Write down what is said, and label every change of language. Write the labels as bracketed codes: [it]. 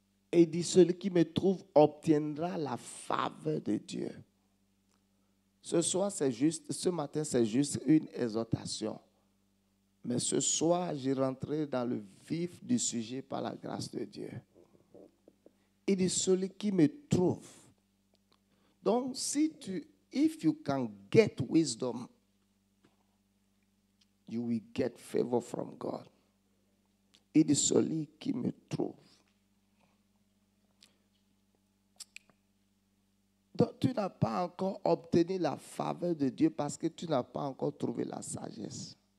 [fr] Et il dit, celui qui me trouve obtiendra la faveur de Dieu. Ce soir, c'est juste, ce matin, c'est juste une exhortation. Mais ce soir, j'ai rentré dans le vif du sujet par la grâce de Dieu. Il dit, celui qui me trouve. [en] Donc, if you can get wisdom, you will get favor from God. [fr] Il dit, celui qui me trouve. Donc, tu n'as pas encore obtenu la faveur de Dieu parce que tu n'as pas encore trouvé la sagesse.